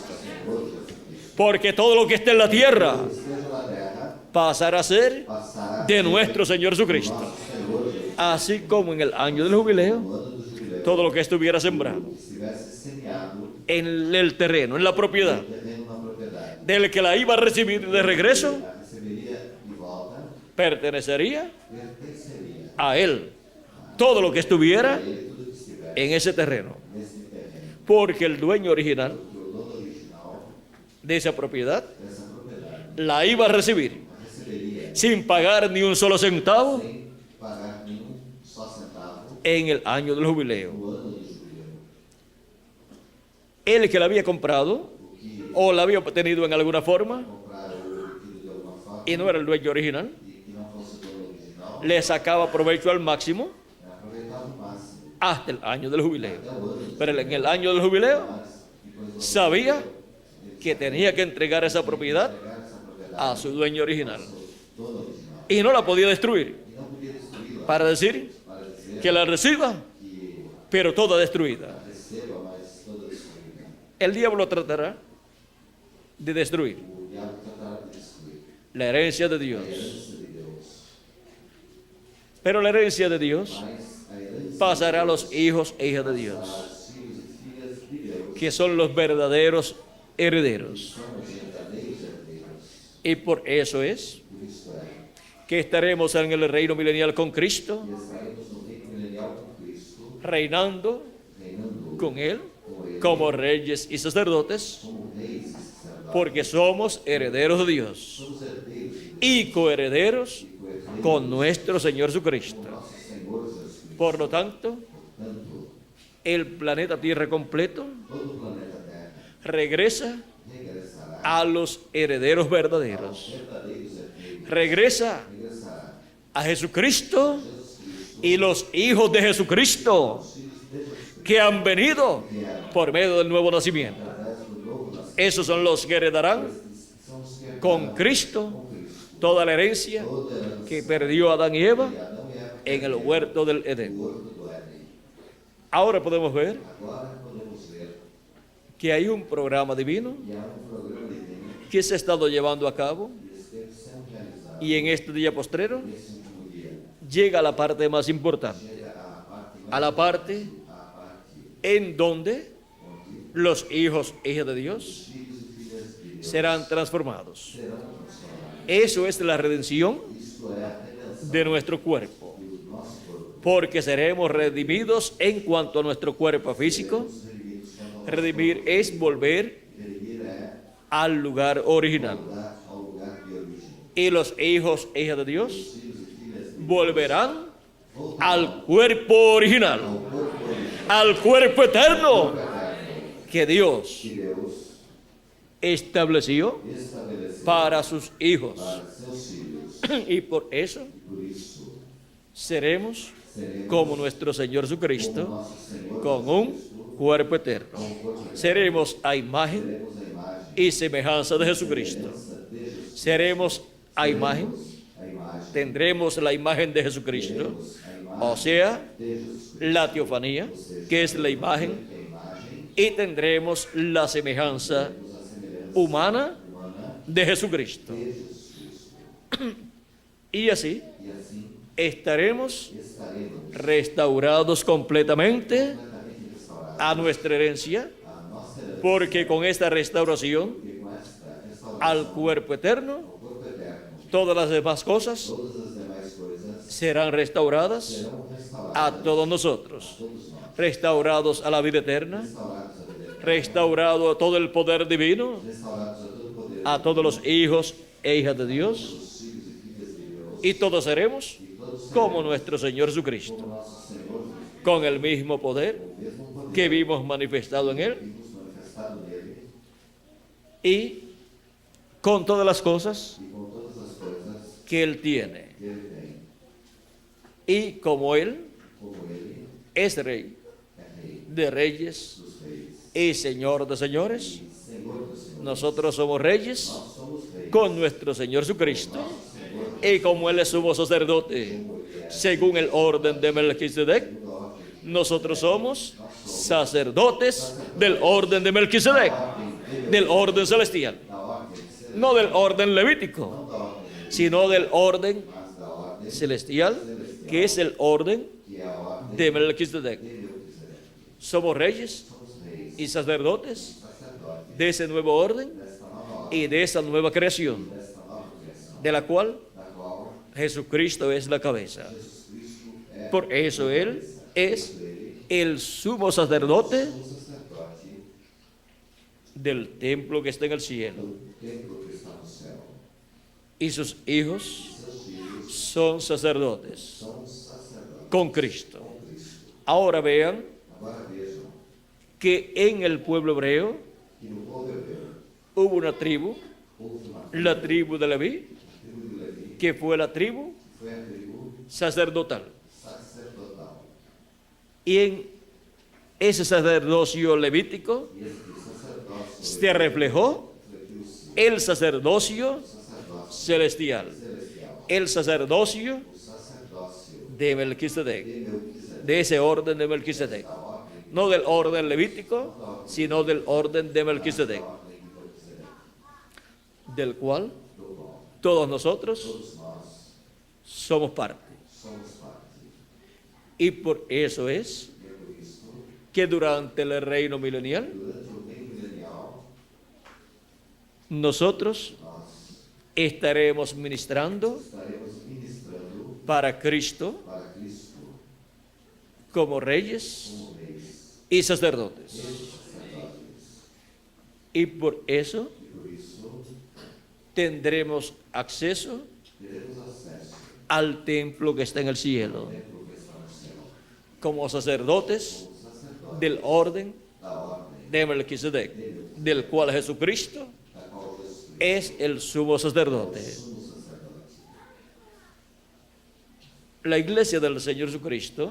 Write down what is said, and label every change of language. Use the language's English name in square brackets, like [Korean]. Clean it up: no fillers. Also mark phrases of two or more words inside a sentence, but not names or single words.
[Portuguese] Senhor Jesus. [Spanish] Porque todo lo que esté en la tierra [Portuguese] Esteja na terra, [Spanish] pasará a ser [Portuguese] passará [Spanish] de nuestro Señor Jesucristo. [Portuguese] nosso Senhor Jesus. [Spanish] Así como en el año del jubileo, [Portuguese] No ano do jubileu, [Spanish] todo lo que estuviera sembrado [Portuguese] que estivesse semeado [Spanish] en el terreno, en la propiedad [Portuguese] terreno na propriedade, [Spanish] del que la iba a recibir de regreso, [Portuguese] a receberia de volta, [Spanish] pertenecería [Portuguese] pertenceria [Spanish] a él. Todo lo que estuviera [Portuguese] a ele tudo que estivesse [Spanish] en ese terreno. [Portuguese] nesse terreno. [Spanish] Porque el dueño original [Portuguese] Porque o dono original [Spanish] de esa propiedad [Portuguese] essa propriedade [Spanish] la iba a recibir [Portuguese] receberia [Spanish] sin pagar ni un solo centavo [Portuguese] sem pagar nenhum só centavo [Spanish] en el año del jubileo. [Portuguese] no ano do jubileu. [Spanish] El que la había comprado [Portuguese] O que [Spanish] o la había obtenido en alguna forma [Portuguese] compraram ou adquirido de alguma forma [Spanish] y no era el dueño original, [Portuguese] e que não fosse o dono original, [Spanish] le sacaba provecho al máximo [Portuguese] aproveitava o máximo [Spanish] hasta el año del jubileo. [Portuguese] até o ano do [Spanish] Pero en el año del jubileo [Portuguese] depois [Spanish] sabía que tenía que entregar esa propiedad [Portuguese] entregar essa propriedade [Spanish] a su dueño original [Portuguese] ao dono original [Spanish] y no la podía destruir [Portuguese] e não podia destruí-la [Spanish] para decir [Portuguese] para dizer [Spanish] que la reciba, [Portuguese] que [Spanish] pero toda destruida. [Portuguese] receba, mas toda destruída. [Spanish] El diablo tratará de destruir [Portuguese] O diabo tratará de destruir [Spanish] la herencia de [Portuguese] a [Spanish] Dios, [Portuguese] herança de Deus, [Spanish] pero la herencia de Dios [Portuguese] mas a herança [Spanish] pasará a los hijos e hijas de Dios, [Portuguese] aos filhos e filhas de Deus [Spanish] que son los verdaderos herederos. [Portuguese] são os verdadeiros herdeiros. [Spanish] Y por eso es [Portuguese] Por isso é [Spanish] que estaremos en el reino milenial con Cristo, [Portuguese] que estaremos no reino milenial com Cristo, [Spanish] reinando [Portuguese] reinando [Spanish] con Él [Portuguese] com Ele [Spanish] como reyes y sacerdotes, [Portuguese] como reis e sacerdotes. [Spanish] porque somos herederos de Dios [Portuguese] Somos herdeiros de Deus [Spanish] y coherederos [Portuguese] e co-herdeiros [Spanish] con nuestro Señor Jesucristo. [Portuguese] do nosso Senhor Jesus Cristo. [Spanish] Por lo tanto, [Portuguese] Portanto, [Spanish] el planeta Tierra completo [Portuguese] todo o planeta Terra [Spanish] regresa [Portuguese] regressará [Spanish] a los herederos [Portuguese] aos [Spanish] verdaderos. [Portuguese] verdadeiros herdeiros. [Spanish] Regresa [Portuguese] Regressará [Spanish] a Jesucristo [Portuguese] Jesus Cristo, [Spanish] y los hijos de Jesucristo [Portuguese] os filhos de Jesus [Spanish] que han venido por medio del nuevo nacimiento. [Portuguese] através do novo nascimento. [Spanish] Esos son los que heredarán [Portuguese] São os que [Spanish] con Cristo [Portuguese] com Cristo [Spanish] toda la herencia [Portuguese] toda a herança [Spanish] que perdió Adán y Eva [Portuguese] que Adão e Eva [Spanish] en el [Portuguese] perderam [Spanish] huerto del [Portuguese] no [Spanish] Edén. [Portuguese] horto do Éden. [Spanish] Ahora podemos ver [Portuguese] Agora podemos ver [Spanish] que hay un programa divino [Portuguese] que há programa divino [Spanish] que se ha estado llevando a cabo [Portuguese] que esteve sendo realizado [Spanish] y en este día postrero [Portuguese] nesse último dia. [Spanish] llega a la parte más importante, [Portuguese] Chega à parte [Spanish] a la parte [Portuguese] a parte [Spanish] en donde [Portuguese] onde [Spanish] los hijos e hijas de Dios [Portuguese] os filhos e filhas de Deus [Spanish] serán transformados. [Portuguese] serão transformados. [Spanish] Eso es la redención [Portuguese] Isto é a redenção [Spanish] de nuestro cuerpo, [Portuguese] do nosso corpo. [Spanish] porque seremos redimidos en cuanto a nuestro cuerpo físico. [Portuguese] Os redimidos quanto ao nosso [Spanish] Redimir es volver [Portuguese] corpo. Redimir é [Spanish] al lugar original. [Portuguese] voltar ao lugar de origem. [Spanish] Y los hijos e hijas de Dios [Portuguese] Os filhos e filhas de Deus [Spanish] volverán [Portuguese] voltarão [Spanish] al cuerpo original, [Portuguese] ao corpo original [Spanish] al cuerpo eterno [Portuguese] eterno [Spanish] que Dios [Portuguese] que Deus [Spanish] estableció [Portuguese] estabeleceu [Spanish] para sus hijos. [Portuguese] para seus filhos. [Spanish] Y por eso [Portuguese] Por isso, [Spanish] seremos [Portuguese] seremos [Spanish] como nuestro Señor [Portuguese] como [Spanish] Jesucristo, [Portuguese] nosso Senhor [Spanish] con un cuerpo eterno. [Portuguese] com o corpo eterno. [Spanish] Seremos a imagen [Portuguese] Seremos a imagem [Spanish] y semejanza de Jesucristo. [Portuguese] de Jesus. [Spanish] Seremos a imagen, [Portuguese] A imagem [Spanish] tendremos la imagen de Jesucristo, [Portuguese] teremos a imagem [Spanish] o sea, [Portuguese] de Jesus Cristo, [Spanish] la teofanía, que es la imagen, [Portuguese] a imagem [Spanish] y tendremos la semejanza [Portuguese] a semelhança [Spanish] humana [Portuguese] humana [Spanish] de Jesucristo. [Portuguese] de Jesus Cristo. [Spanish] Y así [Portuguese] E assim [Spanish] estaremos [Portuguese] estaremos [Spanish] restaurados completamente [Portuguese] completamente restaurados [Spanish] a nuestra herencia, [Portuguese] a nossa herança, [Spanish] porque con esta restauración [Portuguese] e com esta restauração [Spanish] al cuerpo eterno, [Portuguese] ao corpo eterno, [Spanish] todas las demás cosas [Portuguese] todas as demais coisas [Spanish] serán restauradas [Portuguese] serão restauradas [Spanish] a todos nosotros, [Portuguese] todos nós, [Spanish] restaurados a la vida eterna, [Portuguese] restaurados a vida eterna, [Spanish] restaurado todo el poder divino, [Portuguese] restaurados a todo poder, [Spanish] a todos los hijos e hijas de Dios, [Portuguese] os filhos e filhas de Deus, [Spanish] y todos seremos [Portuguese] e todos [Spanish] como nuestro Señor Jesucristo, [Portuguese] como nosso Senhor Jesus, [Spanish] con el mismo poder [Portuguese] o mesmo poder [Spanish] que vimos manifestado en Él [Portuguese] que vimos manifestado nele, [Spanish] y con todas las cosas [Portuguese] e com todas as coisas [Spanish] que Él tiene. [Portuguese] que ele tem, [Spanish] Y como Él [Portuguese] como ele [Spanish] es Rey [Portuguese] é Rei [Spanish] de reyes [Portuguese] dos reis [Spanish] y Señor de señores, [Portuguese] e Senhor dos senhores. [Spanish] nosotros somos reyes [Portuguese] Nós somos reis [Spanish] con nuestro Señor Jesucristo. Y como Él es sumo sacerdote, según el orden de Melquisedec, [Portuguese] da ordem, [Spanish] nosotros somos sacerdotes del orden de Melquisedec, del orden celestial, [Portuguese] da ordem celestial, [Spanish] no del orden levítico, [Portuguese] não da ordem, [Spanish] sino del orden [Portuguese] mas da ordem [Spanish] celestial, que es el orden [Portuguese] que é a ordem [Spanish] de Melquisedec. [Portuguese] de Melquisedec. [Spanish] Somos reyes [Portuguese] Somos reis, [Spanish] y sacerdotes [Portuguese] sacerdotes [Spanish] de esse nuevo orden [Portuguese] desta nova ordem, [Spanish] y de esa nueva creación, [Portuguese] desta nova criação, [Spanish] de la cual [Portuguese] da qual [Spanish] Jesucristo es la cabeza. [Portuguese] Jesus Cristo é [Spanish] Por eso Él es [Portuguese] ele, [Spanish] el sumo sacerdote [Portuguese] o sacerdote [Spanish] del templo que está en el cielo, [Portuguese] do templo que está no céu. [Spanish] y sus hijos [Portuguese] Seus filhos [Spanish] son sacerdotes [Portuguese] são sacerdotes [Spanish] con Cristo. [Portuguese] com Cristo. [Spanish] Ahora vean [Portuguese] Agora vejam [Spanish] que en el pueblo hebreo [Portuguese] que no povo hebreu [Spanish] hubo una tribu, [Portuguese] houve uma [Spanish] la tribu de Leví, [Portuguese] tribo de Levi, [Spanish] que fue la tribu [Portuguese] que foi a tribo [Spanish] sacerdotal. [Portuguese] sacerdotal. [Spanish] Y en ese sacerdocio levítico [Portuguese] E esse sacerdócio [Spanish] se reflejó [Portuguese] refletiu-se [Spanish] el sacerdocio [Portuguese] sacerdócio [Spanish] celestial, [Portuguese] celestial, [Spanish] el sacerdocio [Portuguese] o sacerdócio [Spanish] de Melquisedec, [Portuguese] de Melquisedeque, [Spanish] de ese orden de Melquisedec. [Portuguese] da ordem, [Spanish] No del orden levítico, sino del orden de Melquisedec, [Portuguese] da ordem de Melquisedeque, [Spanish] del cual [Portuguese] do qual [Spanish] todos nosotros [Portuguese] todos nós [Spanish] somos parte. [Portuguese] somos parte. [Spanish] Y por eso es [Portuguese] E é por isso, [Spanish] que durante el reino milenial [Portuguese] durante o reino milenial, [Spanish] nosotros [Portuguese] nós [Spanish] estaremos ministrando [Portuguese] estaremos ministrando [Spanish] para Cristo [Portuguese] para Cristo [Spanish] como reyes [Portuguese] como reis [Spanish] y sacerdotes. [Portuguese] e sacerdotes. [Spanish] Y por eso [Portuguese] E por isso, [Spanish] tendremos acceso [Portuguese] teremos acesso [Spanish] al templo que está en el [Portuguese] ao [Spanish] cielo, [Portuguese] templo que está no céu, [Spanish] como sacerdotes [Portuguese] como sacerdote [Spanish] del orden [Portuguese] da ordem, [Spanish] de Melquisedec, del cual Jesucristo [Portuguese] da qual Jesus [Spanish] es el sumo sacerdote. [Portuguese] sumo sacerdote. [Spanish] La iglesia del Señor Jesucristo